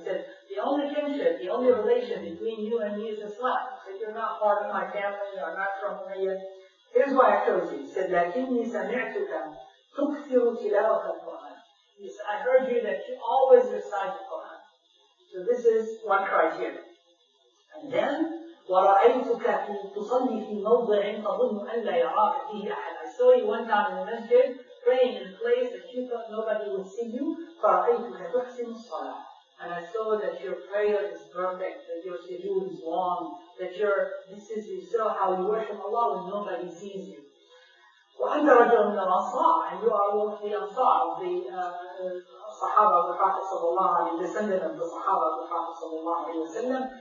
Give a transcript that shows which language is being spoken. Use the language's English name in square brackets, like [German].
[English] He said, the only kinship, the only relation between you and me is Islam. He said, you're not part of my family, you're not from Umayyah. Here's why I chose you. He said, [Arabic] لكني سمعتك تكثر تلاوة القرآن. [English] He said, I heard you that you always recite the Quran. So this is one criteria. And then, [Arabic] وَرَأَيْتُكَ تُصَلِّي فِي مَوْضِعٍ تَظُنُّ أَنْ لَا يَرَاكَ فِيهِ أَحَدٌ. [English] I saw you one time in the masjid, praying in a place that you thought nobody would see you. [Arabic] فَرَأَيْتُكَ تُحْسِنُ الصَّلَاةِ. [English] And I saw that your prayer is perfect, that your sujood is long, that you saw how you worship Allah when nobody sees you. [Arabic] وَأَنْتَ رَجُلٌ مِنَ الْأَنصَارِ. [English] And you are one of the Ansar, the Sahaba of the Prophet sallallahu alayhi wa sallam, and the Sahaba of the Prophet sallallahu alayhi wa sallam.